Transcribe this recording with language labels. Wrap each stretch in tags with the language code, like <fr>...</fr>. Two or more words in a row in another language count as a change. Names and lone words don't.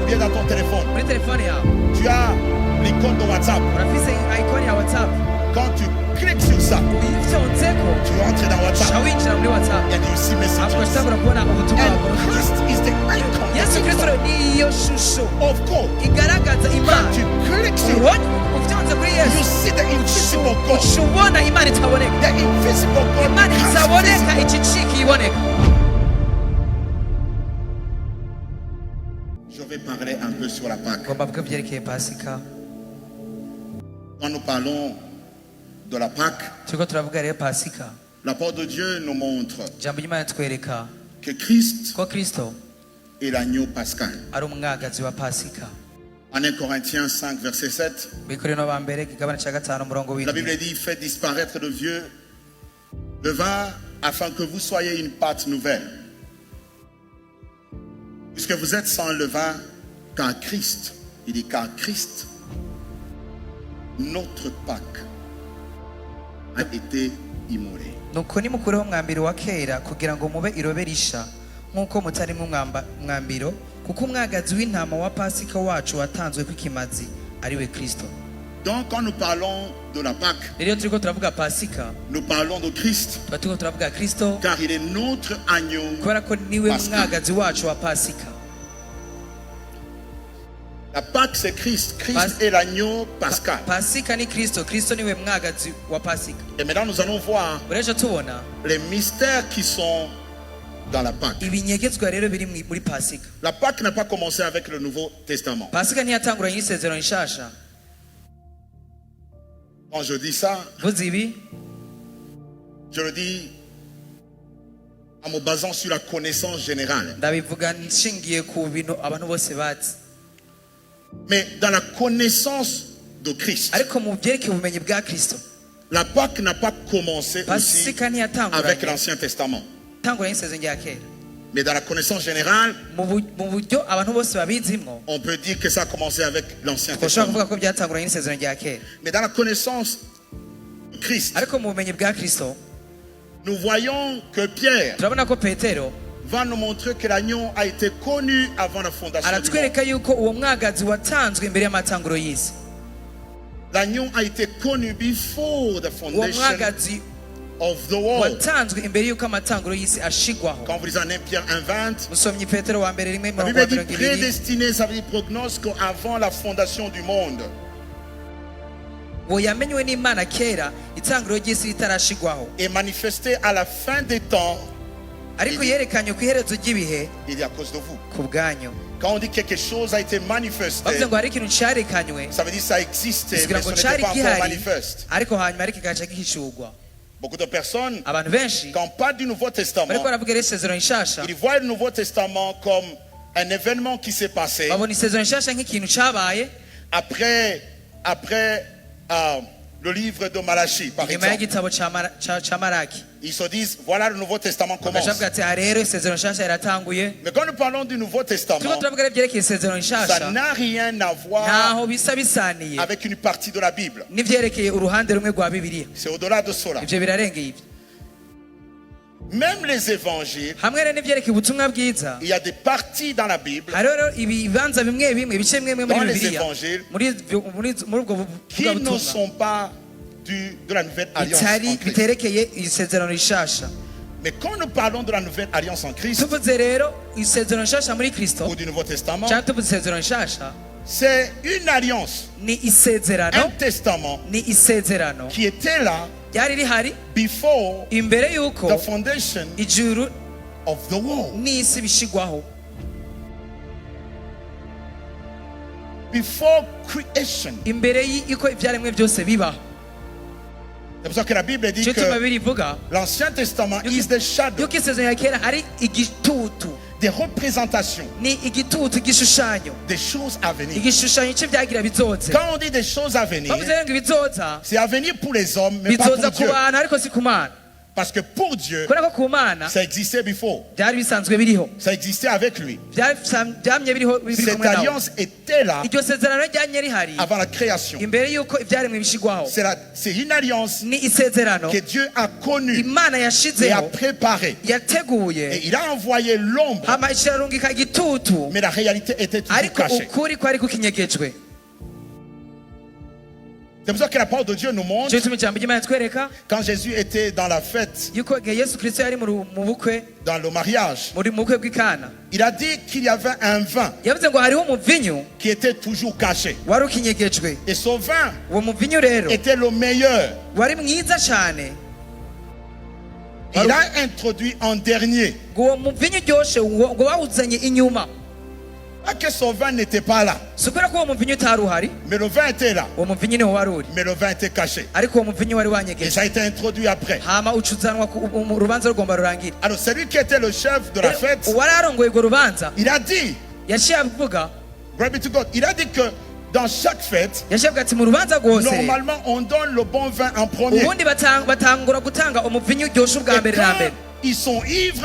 <fr>bien dans ton téléphone,</fr> <rn>muri telefone yawe</rn> <fr>tu as l'icône de WhatsApp.</fr> <rn>urafise icon ya WhatsApp</rn> <fr>Quand tu cliques sur ça,</fr> <rn>uyifyonzeko</rn> <fr>tu rentres dans WhatsApp.</fr> <rn>uca winjira muri WhatsApp</rn> <fr>Il y a du aussi</fr> <rn>ahubwo</rn> <fr>messages.</fr> <rn>utangura kubona ubutumwa</rn> <en>And</en> <rn>bwawe.</rn> <en>Christ is the</en> <rn>Yesu Kristo</rn> <en>icon</en> <rn>niyo shusho</rn> <en>of God.</en> <rn>igaragaza</rn> <fr>Quand</fr> <rn>Imana</rn> <fr>tu cliques sur it,</fr> <rn>ubonye ufyonze kuri</rn> <en>you</en> <rn>Yesu</rn> <en>see the invisible God.</en> <rn>uca ubona Imana itaboneka</rn> <en>The invisible God</en> <rn>Imana</rn> <en>becomes</en> <rn>itaboneka</rn> <en>visible.</en> <rn>icicika iboneka.</rn> <fr>Je vais parler un peu sur la Pâque.</fr> <rn>ngomba kuvuga ibyerekeye pasika.</rn> <fr>Quand nous parlons de la Pâque,</fr> <rn>turiko turavuga rero pasika,</rn> <fr>la parole de Dieu nous montre</fr> <rn>ijambo ry'Imana twereka</rn> <fr>que Christ</fr> <rn>ko Kristo</rn> <fr>est l'agneau pascal.</fr> <rn>ari umwagazi wa pasika.</rn> <fr>En 1 Corinthiens 5, verset 7,</fr> <rn>Bikorino ba mbere igabane cya gatanu umurongo</rn> <fr>la Bible</fr> <rn>w'indwi</rn> <fr>dit, faites disparaître le vieux levain afin que vous soyez une pâte nouvelle. Puisque vous êtes sans levain, car Christ, il dit car Christ, notre Pâque, a été immolé.</fr> <rn>nuko nimukureho umwambiro wa kera kugira ngo mube irobe risha nk'uko mutarimo umwambiro, kuko umwagazi w'intama wa pasika wacu watanzwe kw'ikimazi ari we Kristo.</rn> <fr>Donc quand nous parlons de la Pâque,</fr> <rn>rero turiko turavuga pasika</rn> <fr>nous parlons de Christ,</fr> <rn>tuba turiko turavuga Kristo</rn> <fr>car il est notre agneau.</fr> <rn>kubera ko niwe Pasika. mwagazi wacu wa pasika.</rn> <fr>La Pâque c'est Christ. Christ Pas- est l'agneau pascal.</fr> <rn>Pasika ni Kristo, Kristo niwe mwagazi wa pasika.</rn> <fr>Et maintenant nous allons voir</fr> <rn>urejo tubona</rn> <fr>les mystères qui sont dans la Pâque.</fr> <rn>ibinyegezwa rero biri muri pasika.</rn> <fr>La Pâque n'a pas commencé avec le Nouveau Testament.</fr> <rn>Pasika ntiyatanguranye n'isezerano rishasha.</rn> <fr>Quand je dis ça,</fr> <rn>vuze ibi</rn> <fr>je le dis en me basant sur la connaissance générale.</fr> <rn>ndabivuga nshingiye ku bintu abantu bose bazi,</rn> <fr>Mais dans la connaissance de Christ,</fr> <rn>ariko mu byerekeye ubumenyi bwa Kristo</rn> <fr>la Pâque n'a pas commencé aussi</fr> <rn>pasika</rn> <fr>avec</fr> <rn>ntiyatanguranye</rn> <fr>l'Ancien Testament.</fr> <rn>tanguranye n'isezerano rya kera.</rn> <fr>Mais dans la connaissance générale,</fr> <rn>Mu buryo abantu bose babizimwo</rn> <fr>on peut dire que ça a commencé avec l'Ancien</fr> <rn>twashobora</rn> <fr>Testament.</fr> <rn>kuvuga ko byatanguranye n'isezerano rya kera,</rn> <fr>Mais dans la connaissance de Christ,</fr> <rn>ariko mu bumenyi bwa Kristo</rn> <fr>nous voyons que Pierre</fr> <rn>turabona ko Petero</rn> <fr>va nous montrer que l'agneau a été connu avant la fondation du monde.</fr> <rn>aratwereka yuko uwo mwagazi watanzwe imbere y'amatanguro y'isi.</rn> <fr>L'agneau a été connu</fr> <en>before the</en> <rn>Uwo</rn> <en>foundation</en> <rn>mwagazi</rn> <en>of the world.</en> <rn>watanzwe imbere y'uko amatanguro y'isi ashigwaho.</rn> <fr>Quand vous lisez en 1 Pierre 1:20,</fr> <rn>musomyi Petero wa mbere rimwe</rn> <fr>la</fr> <rn>mirongo</rn> <fr>Bible dit</fr> <rn>mirongo ibiri</rn> <fr>prédestiné, ça veut dire prognostic avant la fondation du monde.</fr> <rn>uwo yamenywe n'Imana kera itanguro ry'isi ritarashigwaho,</rn> <fr>Et manifesté à la fin des temps,</fr> <rn>ariko yerekanye ku iherezo ry'ibihe</rn> <fr>il est à cause de vous.</fr> <rn>ku bwanyu.</rn> <fr>Quand on dit quelque chose a été manifesté,</fr> <rn>bavuze ngo hari ikintu cyarekanywe</rn> <fr>ça veut dire ça existait,</fr> <rn>kugira</rn> <fr>mais ce</fr> <rn>ngo</rn> <fr>n'était</fr> <rn>cyari</rn> <fr>pas encore</fr> <rn>gihari</rn> <fr>manifeste.</fr> <rn>ariko hanyuma ariko kigaca gihishurwa.</rn> <fr>Beaucoup de personnes,</fr> <rn>abantu benshi</rn> <fr>quand on parle du Nouveau Testament,</fr> <rn>bariko baravuga rero isezerano rishasha,</rn> <fr>ils voient le Nouveau Testament comme un événement qui s'est passé</fr> <rn>babona isezerano rishasha nk'ikintu cyabaye</rn> <fr>après le livre de Malachie, par</fr> <rn>inyuma</rn> <fr>exemple.</fr> <rn>y'igitabo ca Maraki.</rn> <fr>Ils se disent, voilà le Nouveau Testament commence.</fr> <rn>bakavuga ati aha rero isezerano rishasha riratanguye.</rn> <fr>Mais quand nous parlons du Nouveau</fr> <rn>turiko</rn> <fr>Testament,</fr> <rn>turavuga rero ibyerekeye isezerano</rn> <fr>ça</fr> <rn>rishasha</rn> <fr>n'a rien à voir</fr> <rn>ntaho bisa bisaniye</rn> <fr>avec une partie de la Bible.</fr> <rn>n'ivyerekeye uruhande rumwe rwa Bibiliya.</rn> <fr>C'est au-delà de cela.</fr> <rn>ivyo birarengeye ibyo.</rn> <fr>Même les évangiles,</fr> <rn>hamwe rero n'ivyerekeye ubutumwa bwiza,</rn> <fr>il y a des parties dans la Bible</fr> <rn>hariho rero ibibanza bimwe bimwe ibice bimwe bimwe</rn> <fr>Dans</fr> <rn>muri</rn> <fr>les</fr> <rn>Bibiliya</rn> <fr>évangiles,</fr> <rn>muri ubwo</rn> <fr>qui ne</fr> <rn>butumwa</rn> <fr>sont pas de la Nouvelle Alliance en</fr> <rn>bitari</rn> <fr>Christ.</fr> <rn>biterekeye isezerano rishasha.</rn> <fr>Mais quand nous parlons de la Nouvelle Alliance en Christ</fr> <rn>tuvuze rero isezerano rishasha muri Kristo</rn> <fr>ou du Nouveau Testament,</fr> <rn>cyangwa tuvuze isezerano rishasha,</rn> <fr>c'est une alliance,</fr> <rn>ni</rn> <fr>un</fr> <rn>isezerano</rn> <fr>testament</fr> <rn>ni isezerano</rn> <fr>qui était là</fr> <rn>ryari rihari</rn> <en>before</en> <rn>imbere y'uko</rn> <en>the foundation</en> <rn>ijuru</rn> <en>of the world.</en> <rn>n'isi bishigwaho,</rn> <en>Before creation.</en> <rn>imbere y'uko ibyaremwe byose bibaho.</rn> <fr>C'est pour ça que la Bible dit</fr> <rn>cyo tuma</rn> <fr>que</fr> <rn>birivuga</rn> <fr>l'Ancien Testament</fr> <en>is the shadow,</en> <rn>yuko isezerano rya kera ari igitutu,</rn> <fr>des représentations</fr> <rn>ni igitutu, igishushanyo,</rn> <fr>des choses à venir.</fr> <rn>igishushanyo cy'ibyagira bizoze.</rn> <fr>Quand on dit des choses à venir,</fr> <rn>bavuze rero ngo ibizoza</rn> <fr>c'est à venir pour les hommes, mais pas</fr> <rn>bizoza</rn> <fr>pour</fr> <rn>ku</rn> <fr>Dieu.</fr> <rn>bantu ariko si ku Mana.</rn> <fr>Parce que pour Dieu,</fr> <rn>kubera ko ku mana</rn> <fr>ça existait before.</fr> <rn>byari bisanzwe biriho,</rn> <fr>Ça existait avec lui.</fr> <rn>byamye biri kumwe</rn> <fr>Cette</fr> <rn>nawe.</rn> <fr>alliance était là</fr> <rn>Iryo sezerano ryanye rihari</rn> <fr>avant la création.</fr> <rn>imbere y'uko ibyaremwe bishigwaho.</rn> <fr>C'est une alliance</fr> <rn>Ni isezerano</rn> <fr>que Dieu a connue</fr> <rn>imana</rn> <fr>et a</fr> <rn>yashizeho</rn> <fr>préparée. Et</fr> <rn>yateguye,</rn> <fr>il a envoyé l'ombre,</fr> <rn>hama ishirarungika igitutu,</rn> <fr>mais la réalité était toujours</fr> <rn>ariko</rn> <fr>cachée.</fr> <rn>ukuri kwari kukinyegejwe.</rn> <fr>C'est pour ça que la parole de Dieu nous montre,</fr> <rn>Cyo gituma ijambo ry'Imana twereka</rn> <fr>quand Jésus était dans la fête,</fr> <rn>yuko igihe Yesu Kristo yari mu bukwe,</rn> <fr>dans le mariage,</fr> <rn>mu bukwe bw'ikana,</rn> <fr>il a dit qu'il y avait un vin</fr> <rn>yavuze ngo hariho umuvinyu</rn> <fr>qui était toujours caché.</fr> <rn>wari ukinyegejwe.</rn> <fr>Et ce vin</fr> <rn>Uwo muvinyu rero</rn> <fr>était le meilleur.</fr> <rn>wari mwiza cyane,</rn> <fr>Il l'a introduit en dernier.</fr> <rn>ngo uwo muvinyu uryoshe ngo bawuzanye inyuma.</rn> <fr>Pas que ce vin n'était pas là,</fr> <rn>Si ukubera ko uwo muvinyu utari uhari,</rn> <fr>mais le vin était là,</fr> <rn>uwo muvinyu niho wari uri,</rn> <fr>mais le vin était caché.</fr> <rn>ariko uwo muvinyu wari</rn> <fr>Et</fr> <rn>wanyegeje,</rn> <fr>ça a été introduit après.</fr> <rn>hama ucuzanwa urubanza rugomba rurangire.</rn> <fr>Alors celui qui était le chef de la fête,</fr> <rn>Uwari arongoye urwo rubanza</rn> <fr>il a dit,</fr> <rn>yaciye avuga,</rn> <en>glory be to God,</en> <fr>il a dit que dans chaque fête,</fr> <rn>yaciye avuga ati mu rubanza rwose</rn> <fr>normalement on donne le bon vin en premier.</fr> <rn>ubundi batangura gutanga umuvinyu uryoshe ubwa</rn> <fr>Et</fr> <rn>mbere na mbere,</rn> <fr>quand ils sont ivres,</fr>